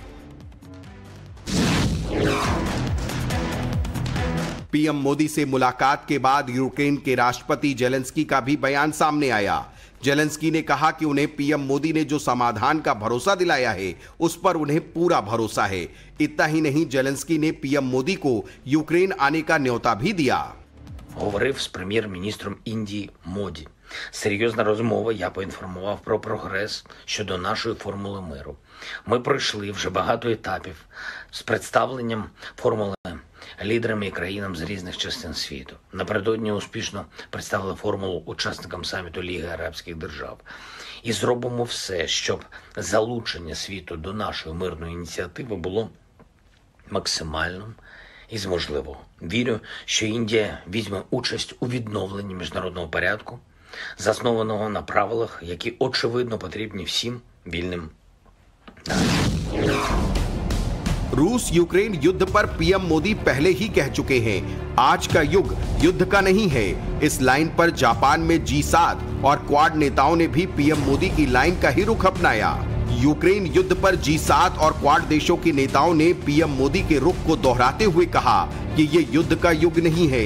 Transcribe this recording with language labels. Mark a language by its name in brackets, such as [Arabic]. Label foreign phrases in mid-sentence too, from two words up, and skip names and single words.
[Hindi] पीएम मोदी से मुलाकात के बाद यूक्रेन के राष्ट्रपति जेलेंस्की का भी बयान सामने आया। जेलेंस्की ने कहा कि उन्हें पीएम मोदी ने जो समाधान का भरोसा दिलाया है उस पर उन्हें पूरा भरोसा है। इतना ही नहीं, जेलेंस्की ने पीएम मोदी को यूक्रेन आने का न्योता भी दिया। [Ukrainian] Говорив з прем'єр-міністром Індії Моді. Серйозна розмова, я поінформував про прогрес щодо нашої формули миру. Ми пройшли вже багато етапів з представленням формули лідерами і країнам з різних частин світу. Напередодні успішно представили формулу учасникам саміту Ліги Арабських Держав. І зробимо все, щоб залучення світу до нашої мирної ініціативи було максимальним із можливого. Вірю, що Індія візьме участь у відновленні міжнародного порядку, заснованого на правилах, які очевидно потрібні всім вільним націям. [Hindi] रूस यूक्रेन युद्ध पर पीएम मोदी पहले ही कह चुके हैं, आज का युग युद्ध का नहीं है। इस लाइन पर जापान में G7 और क्वाड नेताओं ने भी पीएम मोदी की लाइन का ही रुख अपनाया। यूक्रेन युद्ध पर G7 और क्वाड देशों के नेताओं ने पीएम मोदी के रुख को दोहराते हुए कहा कि ये युद्ध का युग नहीं है।